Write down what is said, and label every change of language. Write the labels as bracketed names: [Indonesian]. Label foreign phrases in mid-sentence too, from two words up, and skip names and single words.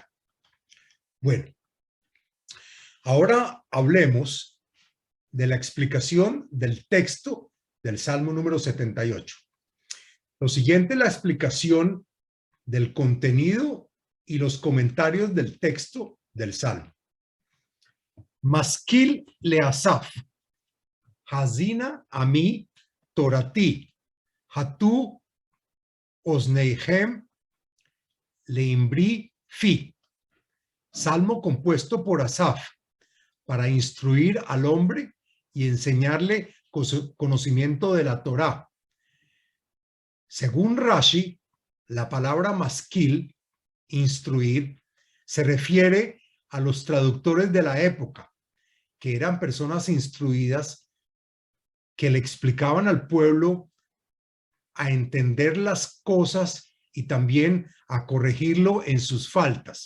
[Spanish] Bueno, ahora hablemos de la explicación del texto del Salmo número 78. Lo siguiente es la explicación del contenido y los comentarios del texto del Salmo. [Hebrew] משכיל לאסף האזינה עמי תורתי הטו אזנכם לאמרי פי. [Spanish] Salmo compuesto por Asaf para instruir al hombre y enseñarle conocimiento de la Torá. Según Rashi, la palabra maskil, instruir, se refiere a los traductores de la época, que eran personas instruidas que le explicaban al pueblo a entender las cosas y también a corregirlo en sus faltas.